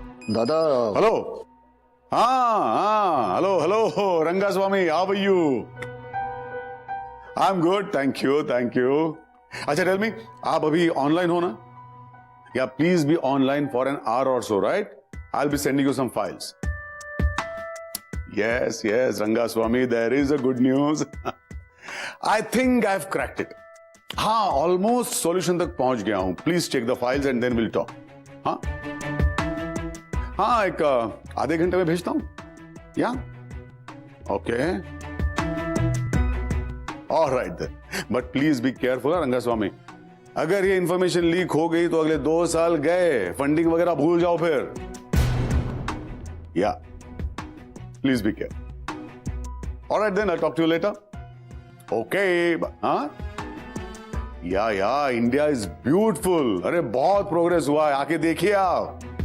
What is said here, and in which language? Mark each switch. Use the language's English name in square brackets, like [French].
[Hindi] दादा [English] Hello. हा hello hello Rangaswamy, how are you? I am good, thank you thank you. अच्छा tell me, [Hindi] आप अभी ऑनलाइन हो ना? [English] या please be online for an hour or so, right? I will be sending you some files. Yes, yes, Rangaswamy, there is a good news. I think I've cracked it. [Hindi] हाँ, [English] almost solution [Hindi] तक पहुंच गया हूं. [English] Please check the files and then we'll talk. [Hindi] हाँ, हाँ, एक आधे घंटे में भेजता हूं. [English] Yeah, okay. All right then. But please be careful, Rangaswamy. [Hindi] अगर ये इंफॉर्मेशन लीक हो गई तो अगले 2 साल गए. फंडिंग वगैरह भूल जाओ फिर. [English] Yeah. Please be careful. All right then, I'll talk to you later. Okay. हाँ? Yeah, India is beautiful. [Hindi] अरे बहुत प्रोग्रेस हुआ है, आके देखिए आप.